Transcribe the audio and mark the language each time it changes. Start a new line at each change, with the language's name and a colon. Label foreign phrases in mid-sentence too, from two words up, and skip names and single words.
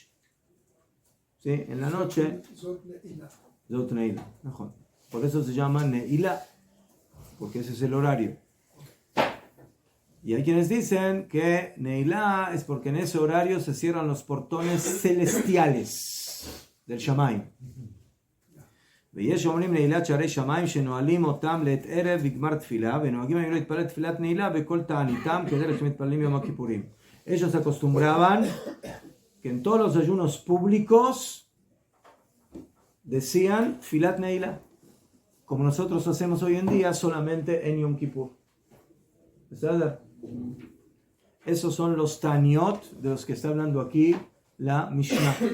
Spanish: Sí, en la noche.
Hebrew: זאת נעילה. זאת נעילה. נכון.
Spanish: Por eso se llama Neila, porque ese es el horario. Y hay quienes dicen que Neila es porque en ese horario se cierran los portones celestiales del Shamayim.
Hebrew: ויש אומרים נעילת שערי שמיים שנועלים אותם לעת ערב וגמר תפילה ונוהגים היו להתפלל תפילת נעילה בכל תעניתם כדרך שמתפללים יום הכיפורים.
Spanish: Ellos acostumbraban que en todos los ayunos públicos decían
Hebrew: תפילת נעילה,
Spanish: como nosotros hacemos hoy en día solamente en Yom Kippur. ¿Verdad? Esos son los taniot de los que está hablando aquí la Mishnah.